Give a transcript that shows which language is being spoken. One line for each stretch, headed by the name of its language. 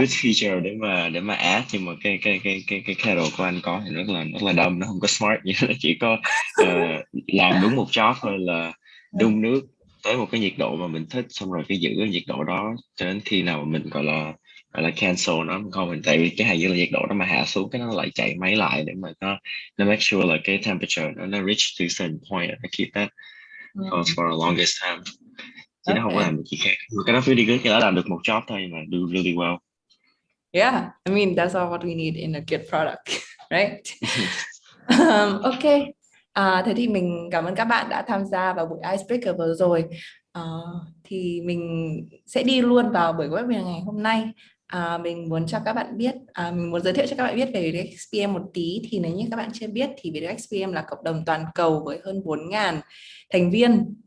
English: good feature
Vietnamese: để mà add, nhưng mà cái Kindle của anh có thì rất là
English: dumb,
Vietnamese: nó không có
English: smart
Vietnamese: như nó chỉ có làm đúng một
English: job
Vietnamese: thôi là đun nước tới một cái nhiệt độ mà mình thích, xong rồi cái giữ cái nhiệt độ đó cho đến khi nào mà mình gọi là
English: cancel
Vietnamese: nó không mình, tại vì cái hay là nhiệt độ đó mà hạ xuống cái nó lại chạy máy lại để mà nó
English: make sure
Vietnamese: là cái
English: temperature
Vietnamese: nó
English: reach to certain point,
Vietnamese: nó
English: keep that for the longest time,
Vietnamese: chứ nó không có
English: okay.
Vietnamese: làm được gì khác. Cái đó
English: really good,
Vietnamese: cái đó làm được một job thôi mà
English: do really well. Yeah, I mean that's all what we need in a good product, right?
Vietnamese: Ok, thế thì mình cảm ơn các bạn đã tham gia vào buổi icebreaker vừa rồi. Thì mình sẽ đi luôn vào buổi webinar ngày hôm nay. Mình muốn cho các bạn biết, mình muốn giới thiệu cho các bạn biết về Viet UX-PM một tí. Thì nếu như các bạn chưa biết thì Viet UX-PM là cộng đồng toàn cầu với hơn 4.000 thành viên.